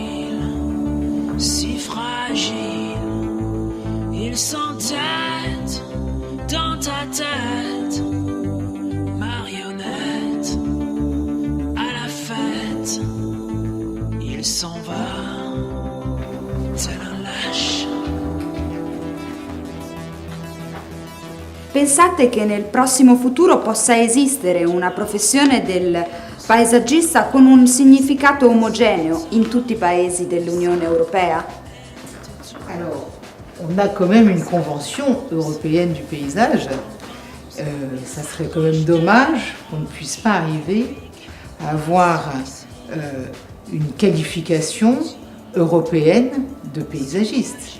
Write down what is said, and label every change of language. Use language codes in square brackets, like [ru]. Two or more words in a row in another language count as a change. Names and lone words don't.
[fr] Si fragile, il s'entête dans ta tête, marionnette à la fête, il s'en va, tel un lâche. [it] Pensate che nel prossimo futuro possa esistere una professione del paesaggista con un significato omogeneo in tutti i paesi dell'Unione Europea? [fr] Alors, on a quand même une convention européenne du paysage. Ça serait quand même dommage qu'on ne puisse pas arriver à avoir une qualification européenne de paysagiste.